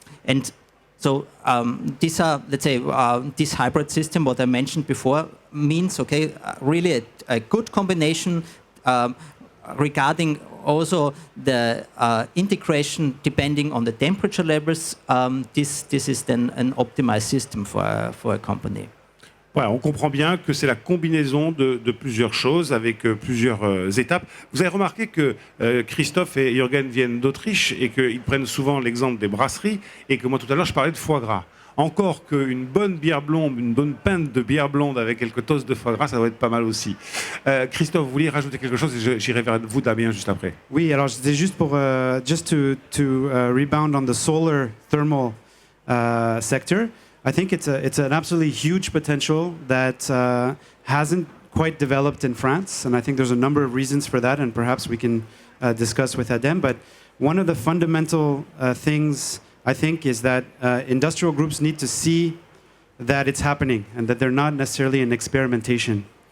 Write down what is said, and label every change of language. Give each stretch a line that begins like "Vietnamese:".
English: And so these are, let's say, this hybrid system, what I mentioned before, means, okay, really a good combination regarding also the integration depending on the temperature levels. This is then an optimized system for a company.
French: Voilà, on comprend bien que c'est la combinaison de plusieurs choses avec plusieurs étapes. Vous avez remarqué que Christophe et Jürgen viennent d'Autriche et qu'ils prennent souvent l'exemple des brasseries et que moi tout à l'heure je parlais de foie gras. Encore qu'une bonne bière blonde, une bonne pinte de bière blonde avec quelques tosses de foie gras, ça doit être pas mal aussi. Christophe, vous vouliez rajouter quelque chose et j'irai vers vous, Damien, juste après. Oui, alors c'était juste pour
English: just to rebound on the solar thermal sector. I think it's an absolutely huge potential that hasn't quite developed in France, and I think there's a number of reasons for that, and perhaps we can discuss with ADEME. But one of the fundamental things, I think, is that industrial groups need to see that it's happening and that they're not necessarily in experimentation.